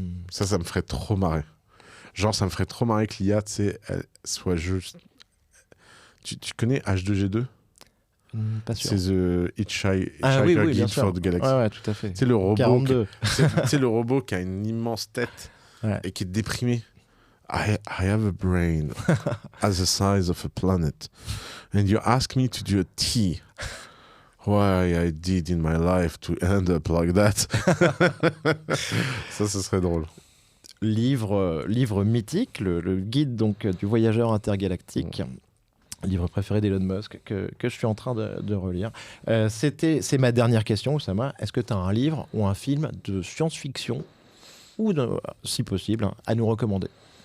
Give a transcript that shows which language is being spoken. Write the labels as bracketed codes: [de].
[fr] Ça me ferait trop marrer. Genre, ça me ferait trop marrer que l'IA, tu sais, elle soit juste... Tu connais H2G2 ? Pas sûr. C'est The Hitchhiker Guide for the Galaxy. Ouais, tout à fait. C'est le robot. 42. C'est le robot qui a une immense tête et qui est déprimé. [en] I have a brain as the size of a planet. And you ask me to do a tea. Why I did in my life to end up like that. [fr] Ça, ce serait drôle. Livre mythique, le guide donc du voyageur intergalactique, livre préféré d'Elon Musk que je suis en train de relire. C'est ma dernière question, Oussama. Est-ce que tu as un livre ou un film de science-fiction ou si possible à nous recommander ?